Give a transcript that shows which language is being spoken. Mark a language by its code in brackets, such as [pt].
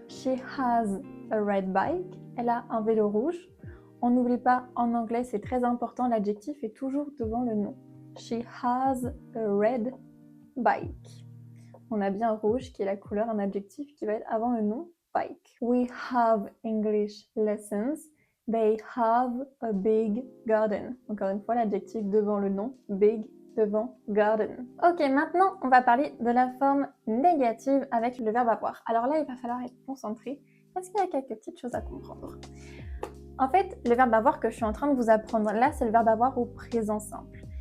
[en] She has a red bike. [fr] Elle a un vélo rouge. On n'oublie pas, en anglais, c'est très important, l'adjectif est toujours devant le nom. [en] She has a red bike. [fr] On a bien rouge qui est la couleur, un adjectif qui va être avant le nom, bike. [en] We have English lessons. They have a big garden. [fr] Encore une fois, l'adjectif devant le nom, big devant garden. Ok, maintenant, on va parler de la forme négative avec le verbe avoir. Alors là, il va falloir être concentré parce qu'il y a quelques petites choses à comprendre. En fait, le verbe avoir que je suis en train de vous apprendre là, c'est le verbe avoir au présent simple.